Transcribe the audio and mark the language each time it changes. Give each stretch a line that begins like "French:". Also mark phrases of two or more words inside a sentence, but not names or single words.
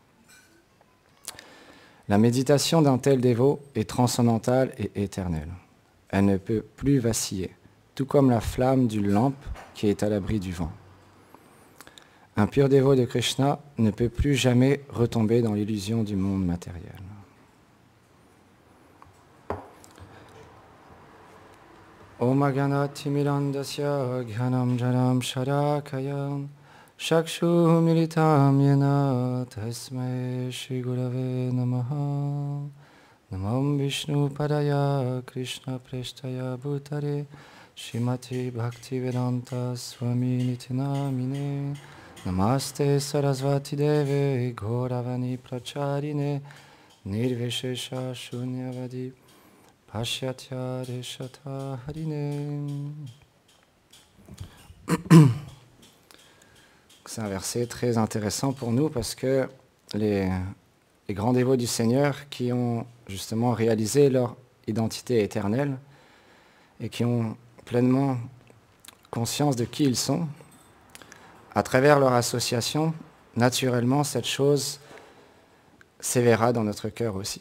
French: La méditation d'un tel dévot est transcendantale et éternelle. Elle ne peut plus vaciller, tout comme la flamme d'une lampe qui est à l'abri du vent. Un pur dévot de Krishna ne peut plus jamais retomber dans l'illusion du monde matériel.
Sanskrit: ॐ अगनति मिरान्धस्य ज्ञानम् जनम् शरकायम् शक्षु मिलितम् येन तस्मै श्री गुरवे नमः नमं विष्णु पादाय कृष्ण प्रेष्ठाय भूतरे श्रीमति भक्तिवेदान्त स्वामि नितिनामिने नमस्ते सारस्वते देवे गौरवाणी प्रचारिणे निर्विशेष शून्यवादि पश्यत्य रेशत हारिणे.
French: C'est un verset très intéressant pour nous parce que les grands dévots du Seigneur qui ont justement réalisé leur identité éternelle et qui ont pleinement conscience de qui ils sont, à travers leur association, naturellement, cette chose s'éveillera dans notre cœur aussi.